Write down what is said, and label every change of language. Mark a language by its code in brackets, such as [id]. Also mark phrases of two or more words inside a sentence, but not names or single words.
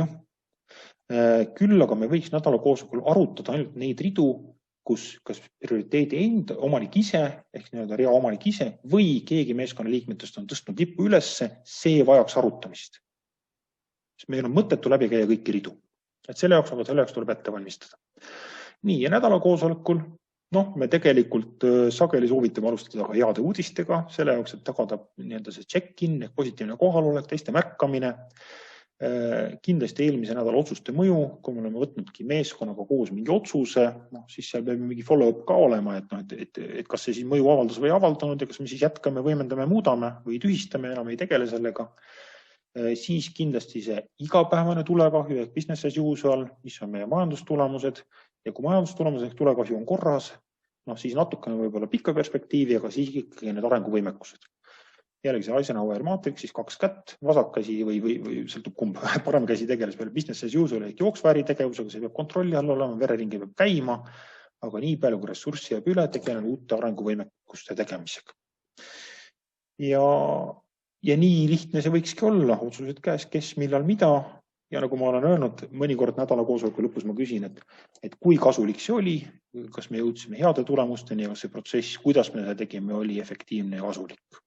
[et] Küll aga me võiks nädala koosolekul arutada ainult neid ridu, kus kas prioriteedi enda omanik ise ehk rea omanik ise või keegi meeskonna liikmetest on tõstnud lippu ülesse, see vajaks arutamist. Sest meil on mõttetu läbi käia kõiki ridu. Et selle jaoks tuleb ette valmistada. Nii, ja nädala koosolekul me tegelikult sageli soovitame alustada ka heade uudistega, selle jaoks, et tagada see check-in, positiivne kohalolek, teiste märkamine. Kindlasti eelmise nädala otsuste mõju, kui me oleme võtnudki meeskonnaga koos mingi otsuse, siis seal peab mingi follow-up ka olema, et kas see siis mõju avaldas või avaldanud ja kas me siis jätkame, võimendame, muudame või tühistame, enam ei tegele sellega. Siis kindlasti see igapäevane tulekahju ehk [en] business as usual, [et] mis on meie majandustulemused. Ja kui majandustulemused ehk tulekahju on korras, siis natukene võib-olla pikka perspektiivi, aga siis ikkagi need arenguvõimekused. Jällegi see Eisenhower maatriks, siis 2 kätt, vasakkäsi või sõltub kumb, parem käsi tegeles peale [en] business as usual [et] ehk jooksva äritegevusega, see peab kontrolli all olema, vereringi peab käima, aga nii palju, kui ressurssi jääb üle, tegelen uute arenguvõimekuste tegemisega. Ja nii lihtne see võikski olla, otsused käes, kes, millal, mida. Ja nagu ma olen öelnud, mõnikord nädala koosoleku lõpus ma küsin, et kui kasulik see oli, kas me jõudsime heade tulemusteni ja kas see protsess, kuidas me seda tegime, oli efektiivne ja kasulik.